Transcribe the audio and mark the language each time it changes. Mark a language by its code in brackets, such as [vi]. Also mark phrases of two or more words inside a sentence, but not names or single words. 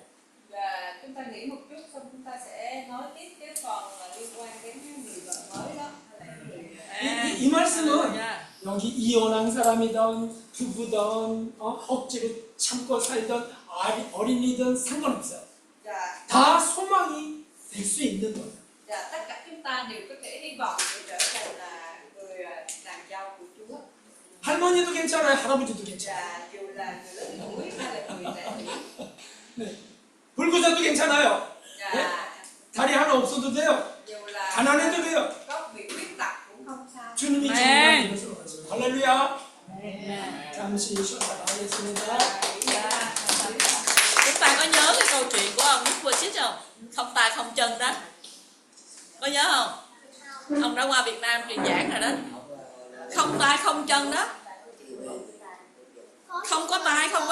[vi] Và chúng ta nghĩ một chút xong chúng ta sẽ nói tiếp cái phần liên quan đến người vợ mới đó. [ko] 이 말씀은 여기 이혼한 사람이든 부부든 억지로 참고 살던 어린이든 상관없어요. [vi] Và, [ko] 다 소망이 될 수 있는 거예요. [vi] và tất cả chúng ta đều có thể hy vọng để trở thành là người nàng dâu của Chúa. [ko] 할머니도 괜찮아요, 할아버지도 괜찮아요. [vi] Và dù là người lớn tuổi hay là người trẻ tuổi. [ko] 네. 불구자도 괜찮아요. [vi] Và [ko] 네? 다리 하나 없어도 돼요. [vi] dù là [ko] 가난해도 돼요. [vi] có bị khuyết tật cũng không sao. [ko] 주님이 정말 이것으로 가시고 할렐루야. 잠시 쉬었다 가겠습니다. [vi] Chúng ta có nhớ cái câu chuyện của ông Đức Vua Xích không? Không tài không chân đó. Có nhớ không? Ông đã qua Việt Nam truyền giảng rồi đó. Không tay không chân đó. Không có tay không có